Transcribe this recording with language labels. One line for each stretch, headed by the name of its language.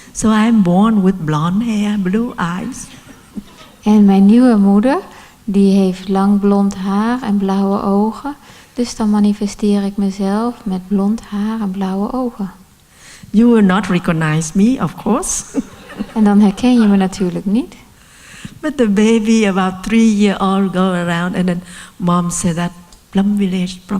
English: So I'm born with blonde hair, blue eyes.
Dutch: En mijn nieuwe moeder, die heeft lang blond haar en blauwe ogen. Dus dan manifesteer ik mezelf met blond haar en blauwe ogen.
English: You will not recognize me, of course.
Dutch: En dan herken je me natuurlijk niet.
English: But the baby, about 3 years old, go around, and then mom said that Plum Village.